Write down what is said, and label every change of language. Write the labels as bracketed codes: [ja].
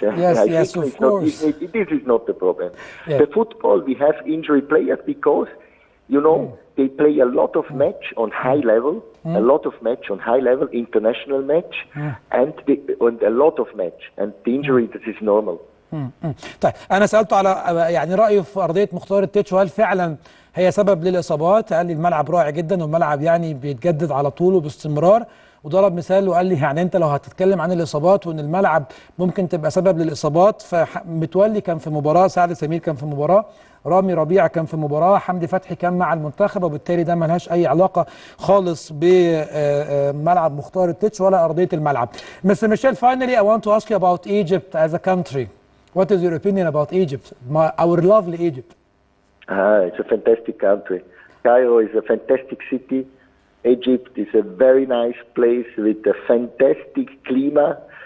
[en] Yes, yes, of course. This is not the problem. Yeah. The football, we have injury players because, you know, they play a lot of match on high level, a lot of match on high level, international match, and a lot of match. And the injury, this is normal. [ar] طيب انا سالته على يعني رايه في ارضيه مختار التتش، وهل فعلا هي سبب للاصابات؟ قال لي الملعب رائع جدا، والملعب يعني بيتجدد على طول وباستمرار، وضرب مثال وقال لي يعني انت لو هتتكلم عن الاصابات وان الملعب ممكن تبقى سبب للاصابات، فمتولي كان في مباراه، سعد سمير كان في مباراه، رامي ربيعه كان في مباراه، حمدي فتحي كان مع المنتخب، وبالتالي ده ملهاش اي علاقه خالص بملعب مختار التتش ولا ارضيه الملعب. [en] Mr. Michel, finally I want to ask you about Egypt as a country. What is your opinion about Egypt, our lovely Egypt? It's a fantastic country. Cairo is a fantastic city. Egypt is a very nice place with a fantastic climate.